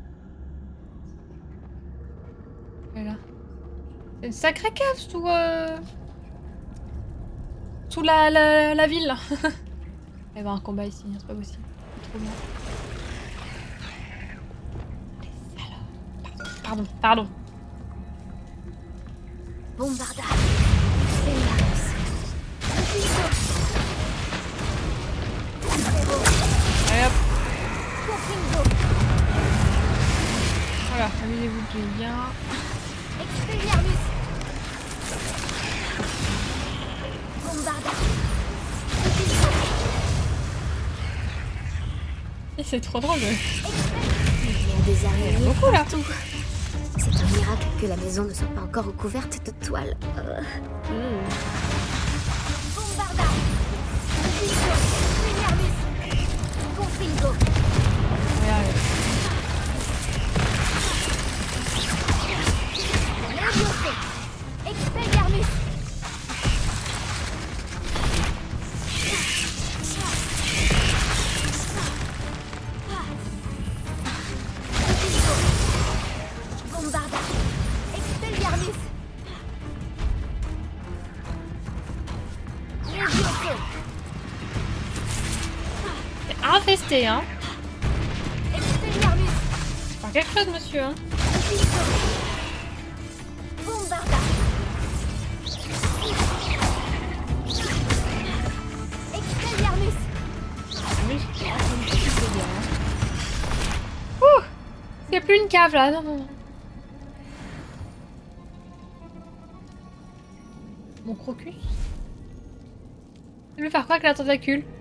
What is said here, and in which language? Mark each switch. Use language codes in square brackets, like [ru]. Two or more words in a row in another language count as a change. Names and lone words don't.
[fr] Elle est là. C'est une sacrée cave sous sous la ville. Là. Il va y avoir un combat ici, c'est pas possible. C'est trop bien. Les salauds. Pardon. Bombarda. Expelliarmus. Allez hop. Voilà, amusez-vous bien. Expelliarmus. Bombarda. Et c'est trop drôle. Il y a des araignées beaucoup, là. partout. C'est un miracle que la maison ne soit pas encore recouverte de toile. Bombarda. Expelliarmus. Confringo. Regarde. Leviosa. Expelliarmus. Bombarda. Expelliarmus. Leviosa. C'est infesté, hein. Expelliarmus. Faire quelque chose, monsieur, hein. Bombarda. Expelliarmus. Oui, ouh, c'est plus une cave là, non. Mon crocus. Je vais faire quoi avec la tentacule?